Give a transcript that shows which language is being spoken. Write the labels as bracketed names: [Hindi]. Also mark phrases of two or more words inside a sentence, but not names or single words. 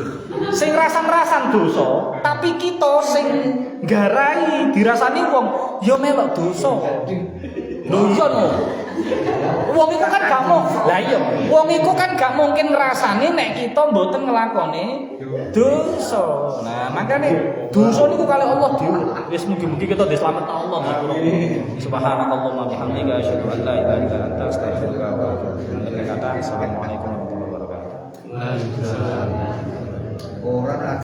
[Javanese] Sing rasan-rasan dosa, tapi kita sing garai dirasani wong ya melok dosa. Lho iya no. Wong iku kan gak mau. Lah iya, wong iku kan gak mungkin ngrasani nek kita mboten nglakoni dosa. Nah, makane dosa niku kali Allah diurut. Wis mugi-mugi kita dislametno Allah ngapura. [Arabic] سبحانك اللهم بحمدك أشهد أن لا إله إلا أنت أستغفرك وأتوب إليك. السلام عليكم ورحمة الله وبركاته. Orang